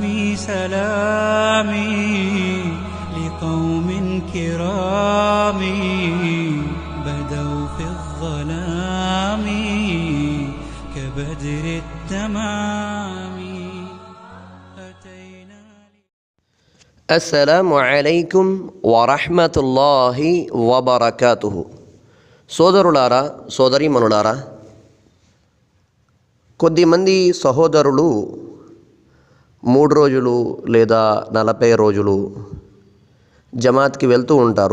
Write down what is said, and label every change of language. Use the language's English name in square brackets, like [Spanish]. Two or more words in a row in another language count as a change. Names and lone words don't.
[Arabic] سلامي لقوم كرام بدوا في الظلام كبدر التمام. السلام عليكم ورحمة الله وبركاته. [Telugu] సోదరులారా, సోదరీమణులారా, కొద్దిమంది సహోదరులు 3 రోజులు లేదా 40 రోజులు జమాత్కి వెళ్తూ ఉంటారు.